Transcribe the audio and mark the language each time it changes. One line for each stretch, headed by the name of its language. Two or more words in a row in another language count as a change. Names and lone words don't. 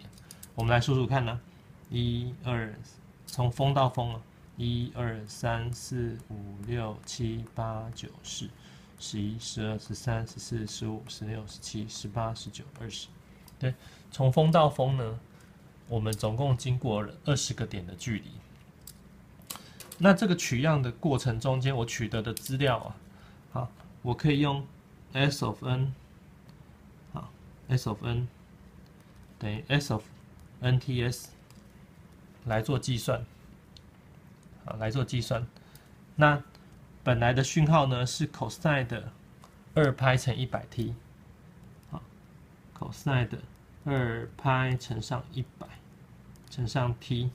Chinese: 我們來數數看呢，1、2，從峰到峰啊，1、2、3、4、5、6、7、8、9、10、11、12、13、14、15、16、17、18、19、20。對，從峰到峰呢，我們總共經過了20個點的距離。那這個取樣的過程中間，我取得的資料啊，好，我可以用
English: S of n，
Chinese: 好 ，
English: S of n
Chinese: 等於
English: S of nts
Chinese: 來做計算，好，來做計算。那本來的訊號呢是 cosine 的2π乘100t， 好 ，cosine 的2π乘上100乘上 t。